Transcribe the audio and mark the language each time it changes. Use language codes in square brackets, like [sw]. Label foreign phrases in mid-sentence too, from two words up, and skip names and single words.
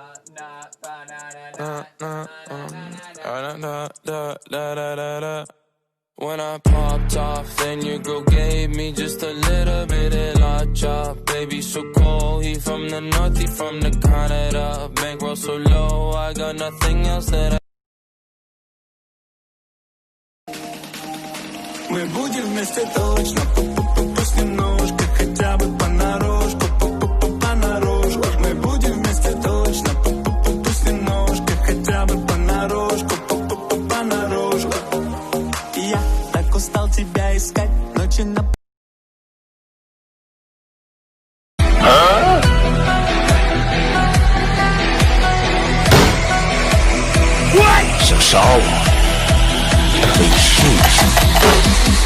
[en] When I popped off, then your girl gave me just a little bit of la chop. Baby, so cold, he from the north, he from the Canada. Bankroll so low, I got nothing else that [ru] Мы будем вместе точно, пусть немножко, хотя бы понарошку, понарошку. Мы будем вместе точно, пусть немножко, хотя бы понарошку, понарошку. Я так устал тебя искать, ночи на... [zh] 想杀我，可以试一试。